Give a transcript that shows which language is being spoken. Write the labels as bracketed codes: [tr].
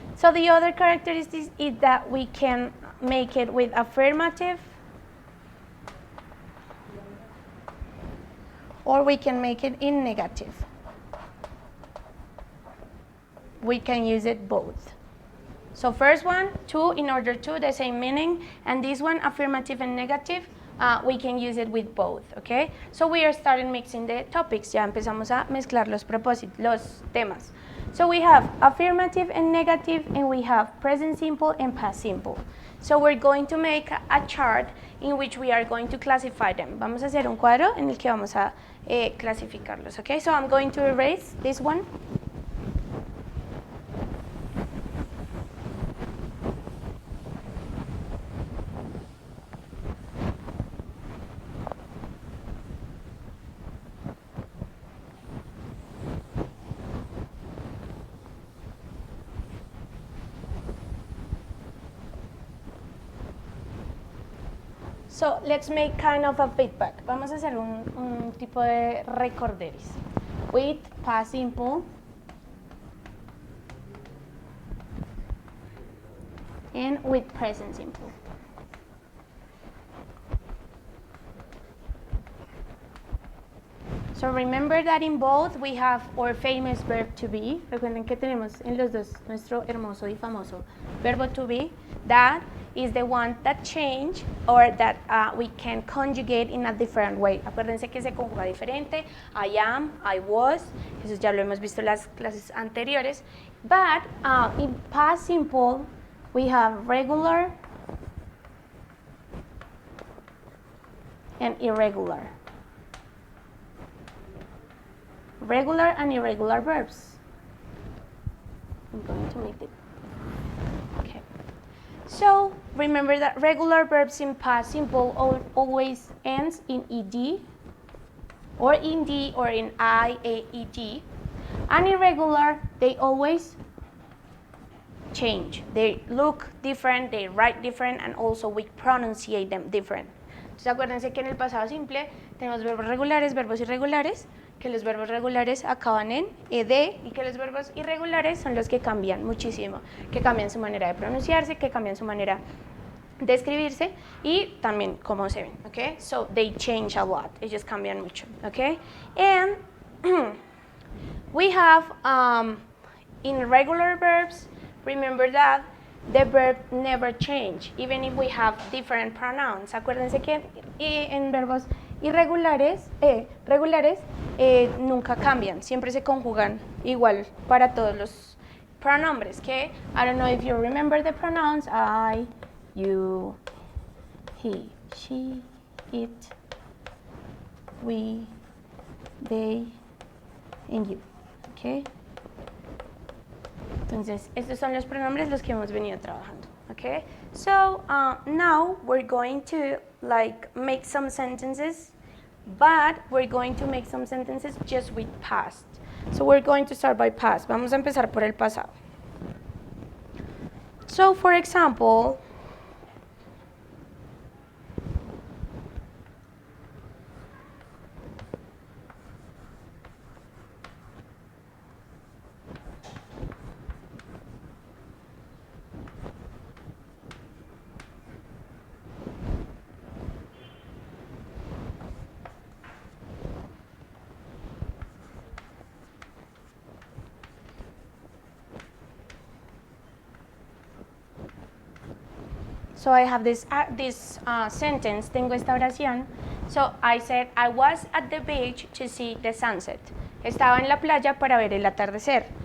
[en] So the other characteristic is that we can make it with affirmative, or we can make it in negative. We can use it both. So first one, to, in order to, the same meaning, and this one, affirmative and negative, we can use it with both, okay? So we are starting mixing the topics. [es] Ya empezamos a mezclar los propósitos, los temas. [en] So we have affirmative and negative, and we have present simple and past simple. So we're going to make a chart in which we are going to classify them. [es] Vamos a hacer un cuadro en el que vamos a clasificarlos, okay? [en] So I'm going to erase this one. So let's make kind of a feedback. [es] Vamos a hacer un tipo de recorderis. [en] With past simple and with present simple. So remember that in both we have our famous verb to be. [es] Recuerden que tenemos en los dos nuestro hermoso y famoso verbo to be. [en] That is the one that change or that we can conjugate in a different way. [es] Acuérdense que se conjuga diferente. [en] I am, I was. [es] Eso ya lo hemos visto en las clases anteriores. [en] But in past simple, we have regular and irregular. Regular and irregular verbs. I'm going to make it. Okay. So remember that regular verbs in past simple always ends in ed, or in d, or in iaed. And irregular, they always change. They look different, they write different, and also we pronunciate them different. [es] Entonces acuérdense que en el pasado simple tenemos verbos regulares, verbos irregulares, que los verbos regulares acaban en ed y que los verbos irregulares son los que cambian muchísimo, que cambian su manera de pronunciarse, que cambian su manera de escribirse y también cómo se ven, ¿ok? [en] So they change a lot, [es] ellos cambian mucho, [en] ¿ok? And we have in regular verbs, remember that the verb never change, even if we have different pronouns. [es] Acuérdense que en verbos irregulares, regulares, nunca cambian, siempre se conjugan igual para todos los pronombres, [en] que I don't know if you remember the pronouns, I, you, he, she, it, we, they, and you, okay? [es] Entonces, estos son los pronombres los que hemos venido trabajando, okay? [en] So, now we're going to like make some sentences, but we're going to make some sentences just with past. So we're going to start by past. [es] Vamos a empezar por el pasado. [en] So, for example, so I have this sentence, [es] tengo esta oración. [en] So I said, I was at the beach to see the sunset. [es] Estaba en la playa para ver el atardecer.